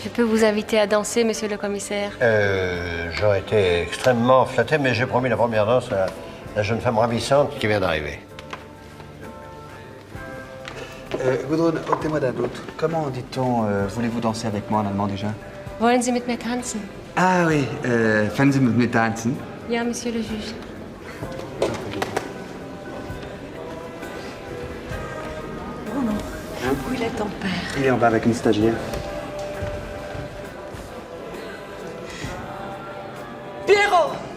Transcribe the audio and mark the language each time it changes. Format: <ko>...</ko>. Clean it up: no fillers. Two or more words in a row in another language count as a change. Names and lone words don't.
<fr>Je peux vous inviter à danser, monsieur le commissaire? J'aurais été extrêmement flatté, mais j'ai promis la première danse à la jeune femme ravissante qui vient d'arriver. Gudrun, ôtez-moi d'un doute. Comment dit-on voulez-vous danser avec moi en allemand déjà?</fr> <de>Wollen Sie mit mir tanzen?</de> <fr>Ah oui,</fr> <de>fangen Sie mit mir tanzen? Ja,</de> <fr>monsieur le juge. Bruno, où il est ton père? Il est en bas avec une stagiaire. Pierrot!</fr>